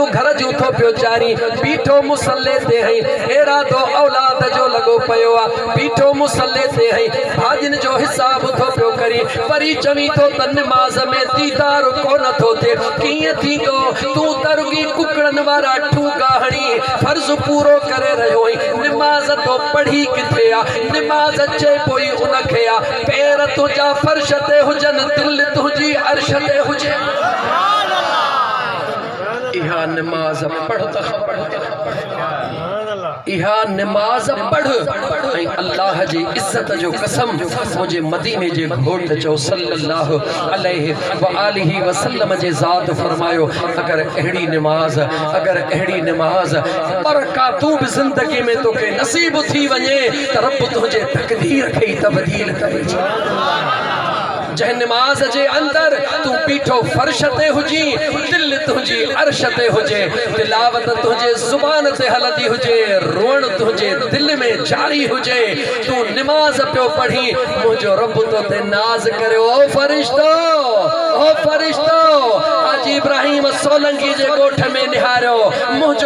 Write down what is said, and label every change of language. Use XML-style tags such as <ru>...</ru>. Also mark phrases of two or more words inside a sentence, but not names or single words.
<sd>घर जूं थो पियो चारी बीठो मुसल्ले ते हई इरादो औलाद जो लॻो पियो आहे बीठो मुसल्ले ते हई भाॼियुनि जो हिसाब थो पियो करी वरी चवी थो त निमाज़ में दीदार कोन थो थिए कीअं थींदो तूं त रुॻी कुकड़नि वारा ठूका हणी फर्ज़ पूरो करे रहियो आहीं निमाज़ तो पढ़ी किथे आहे निमाज़ चए पोइ उनखे आहे पेर तुंहिंजा फर्श ते हुजनि दिलि तुंहिंजी अर्श ते हुजे इहा निमाज़ पढ़ त इहा निमाज़ पढ़ ऐं अल्लाह जी इज़्ज़त जो कसम मुंहिंजे मदीने जे घोट चओ</sd> <ar>صلى الله عليه وآله وسلم</ar> <sd>जे ज़ात फरमायो अगर अहिड़ी निमाज़ बरकातूं बि ज़िंदगी में तोखे नसीब थी वञे त रब तुंहिंजे तक़दीर खे ई तब्दील करे जंहिं निमाज़ जे अंदर तू बीठो फर्श ते हुजी दिल तुंहिंजी अर्श ते हुजे तिलावत तुंहिंजे ज़ुबान ते हलंदी हुजे रोअण तुंहिंजे दिल में जारी हुजे तू निमाज़ पियो पढ़ी मुंहिंजो रब तो ते नाज़ करे ओ फरिश्तो हाजी इब्राहिम सोलंकी जे ॻोठ में निहारियो मुंहिंजो</sd>